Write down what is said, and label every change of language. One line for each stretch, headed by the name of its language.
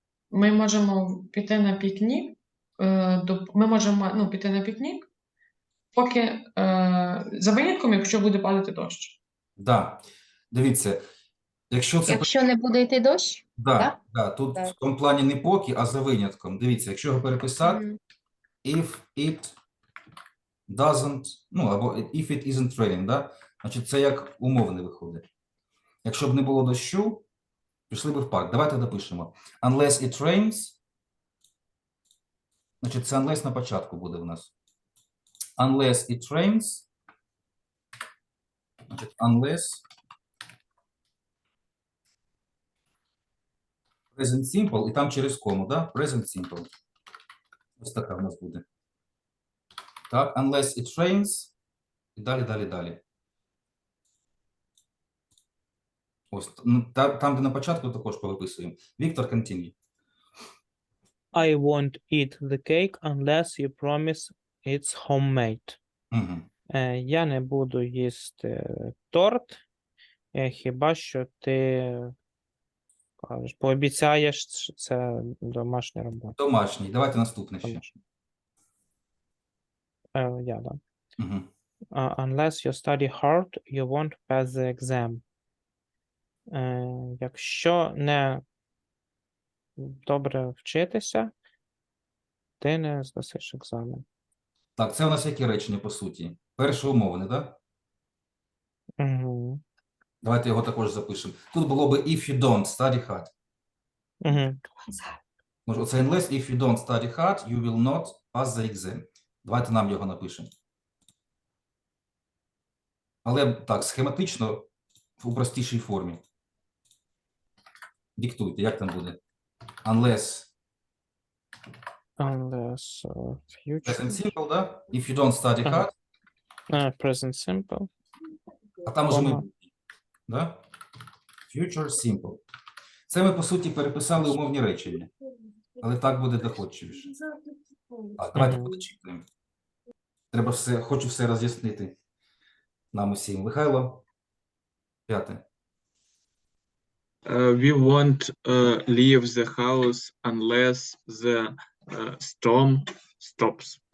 Ukrainian: Ми можемо піти на пікнік, ми можемо піти на пікнік, поки за винятком, якщо буде падати дощ. Да. Дивіться, якщо це... Якщо не буде йти дощ, Да, так? да, тут Так. в тому плані не поки, а за винятком. Дивіться, якщо його переписати, Мгм.
English: if it doesn't,
Ukrainian: ну, або
English: if it isn't raining,
Ukrainian: да? Значить, це як умовне виходить. Якщо б не було дощу, пішли б в парк. Давайте допишемо.
English: Unless it rains,
Ukrainian: значить, це unless на початку буде в нас.
English: Unless it rains,
Ukrainian: значить,
English: unless present simple,
Ukrainian: і там через кому, да? Present simple. Ось така в нас буде. Так,
English: unless it rains,
Ukrainian: і далі, далі, далі. Ось, там, де на початку, також повиписуємо.
English: Віктор, continue. I won't eat the cake unless you promise it's homemade. Угу.
Ukrainian: Я не буду їсти торт, хіба що ти кажеш, пообіцяєш, що це домашня робота. Домашній. Давайте наступне ще. Домашня. Я, да. Угу.
English: Unless you study hard, you won't pass the exam.
Ukrainian: Якщо не добре вчитися, ти не здасиш екзамен. Так, це у нас які речення, по суті? Перше умовне, так? Угу. Давайте його також запишемо. Тут було би
English: if you don't study hard. Угу.
Ukrainian: Може, оце
English: unless if you don't study hard, you will not pass the exam.
Ukrainian: Давайте нам його напишемо. Але так, схематично, у простішій формі. Диктуйте, як там буде? Unless
English: Unless present future. simple,
Ukrainian: да?
English: If you don't study Ага. hard, Present simple.
Ukrainian: а там уже Ага. майбутнє. Да? Future simple. Це ми, по суті, переписали умовні речення. Але так буде доходчивіше. Так, давайте Мгм. подочікуємо. Треба все, хочу все роз'яснити нам усім. Михайло, 5.
English: We won't leave the house unless the storm stops.